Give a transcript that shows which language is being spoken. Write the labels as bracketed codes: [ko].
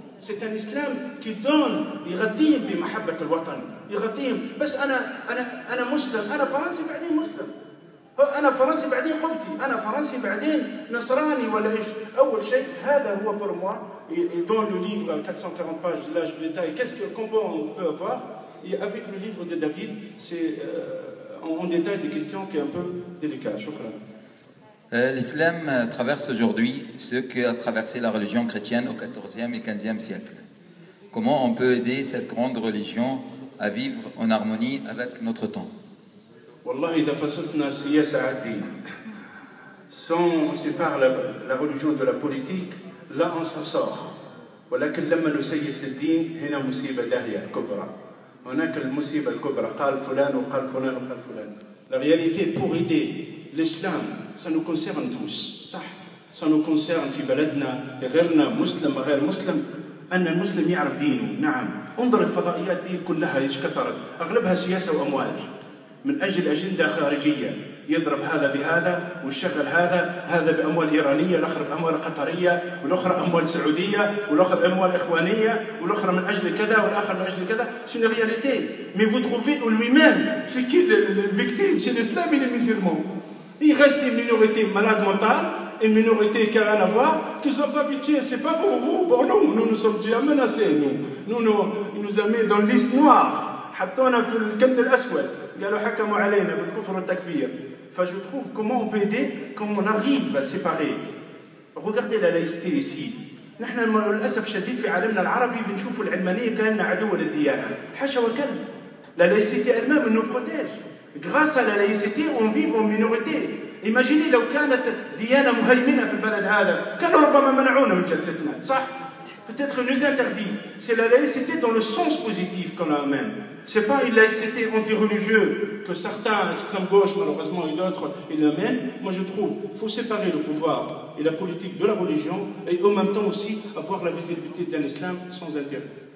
[fr] C'est un islam qui donne [ar] يغذيهم بمحبة الوطن يغذيهم بس أنا مسلم أنا فرنسي بعدين مسلم أنا فرنسي بعدين قبطي أنا فرنسي بعدين نصراني ولا إيش أول شيء هذا هو [fr] pour moi et dans le livre 440 pages là je détaille qu'on peut avoir et avec le livre de David c'est en détail des questions qui est un peu délicates. [ar] شكرا. [fr] L'islam traverse aujourd'hui ce qu'a traversé la religion chrétienne au XIVe et XVe siècle. Comment on peut aider cette grande religion à vivre en harmonie avec notre temps? [ar] والله إذا فصلنا السياسة عن الدين [fr] sans on sépare la religion de la politique là on s'en sort [ar] ولكن لما نسيس الدين هنا مصيبة داهية كبرى هناك المصيبة الكبرى قال فلان وقال فلان وقال فلان. [fr] La réalité pour aider l'islam ça nous concerne tous [ar] صح [fr] ça nous concerne [ar] في بلدنا غيرنا مسلم غير مسلم أن المسلم يعرف دينه. نعم انظر الفضائيات دي كلها ايش كثرت اغلبها سياسة واموال من أجل أجندة خارجية، يضرب هذا بهذا ويشغل هذا بأموال إيرانية، الآخر بأموال قطرية، والأخرى أموال سعودية، والأخرى أموال إخوانية، والأخرى من أجل كذا، والآخر من أجل كذا. [fr] C'est une réalité. Mais vous trouvez lui-même, c'est qui le victime? C'est l'islam et les musulmans. Il reste une minorité malade mentale, une minorité qui n'a rien à voir, qui ne sont pas pitié. C'est pas pour vous, pour nous. Nous sommes déjà menacés. Ils nous amènent dans la liste noire. [ar] حطونا في الكند الأسود. قالوا حكموا علينا بالكفر والتكفير. [fr] Enfin, je trouve comment on peut aider, comment on arrive à séparer. Regardez la laïcité ici. [ar] نحن للأسف الشديد في عالمنا العربي بنشوف العلمانية كأنها عدوة للديانة. حاشا وكلا. [fr] La laïcité elle-même nous protège. Grâce à la laïcité, on vit en minorité. [ar] Imaginez لو كانت ديانة مهيمنة في البلد هذا، كانوا ربما منعونا من جلستنا، صح؟ [fr] Peut-être nous interdit. C'est la laïcité dans le sens positif qu'on amène. Ce n'est pas une laïcité anti-religieuse que certains, extrême gauche malheureusement et d'autres, ils l'amènent. Moi je trouve qu'il faut séparer le pouvoir et la politique de la religion et en même temps aussi avoir la visibilité d'un islam sans intérêt.